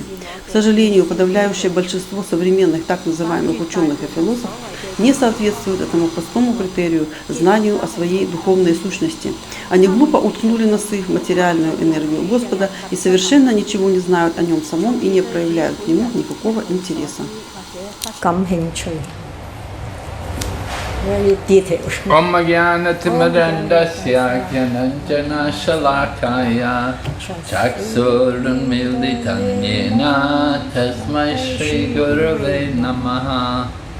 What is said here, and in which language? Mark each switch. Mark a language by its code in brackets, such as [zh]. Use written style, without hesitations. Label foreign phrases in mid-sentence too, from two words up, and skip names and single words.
[ru] К сожалению, подавляющее большинство современных так называемых ученых и философов не соответствуют этому простому критерию знанию о своей духовной сущности. Они глупо уткнули носы в материальную энергию Господа и совершенно ничего не знают о Нем самом и не проявляют к Нему никакого интереса. [sa] ॐ ज्ञान तिमिरान्धस्य ज्ञानाञ्जन शलाकया चक्षुरुन्मीलितं येन तस्मै श्री गुरवे नमः